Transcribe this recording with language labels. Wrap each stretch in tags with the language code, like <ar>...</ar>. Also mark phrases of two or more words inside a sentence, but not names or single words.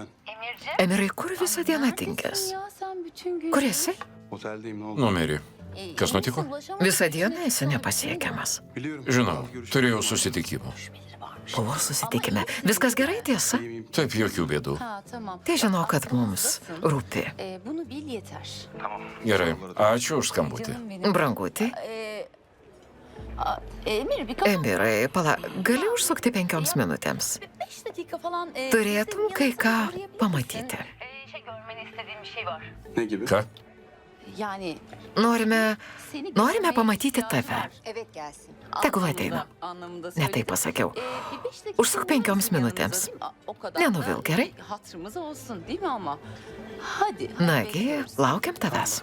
<lt>Emirai, kur visą dieną tinkęs? Kur esi?</lt> <tr>Oteldeyim ne oldu?</tr> <lt>Numerį. Kas nutiko? Visą dieną esi nepasiekiamas.</lt> <tr>Biliyorum.</tr> <lt>Žinau, turėjau susitikimų. Buvo susitikime. Viskas gerai, tiesa? Taip, jokių bėdų. Tai žinau, kad mums rūpi.</lt> <tr>Bunu bil yeter.</tr> <lt>Gerai, ačiū už skambutį. Branguti, Emir Emirai, gali užsukti 5 minutėms.</lt> <tr>5 dakika falan.</tr> <lt>Turėtum kai ką pamatyti.</lt> <tr>Ne gibi?</tr> <lt>Ką?</lt> <tr>Yani</tr> <lt>Norime pamatyti tave.</lt> <tr>Evet gelsin.</tr> <lt>Tegul ateina. Ne taip pasakiau. Užsuk 5 minutėms. Nenuvilk, gerai?</lt> <tr>Hatırımız olsun değil mi ama? Hadi.</tr> <lt>Nagi, laukiam tavęs.</lt>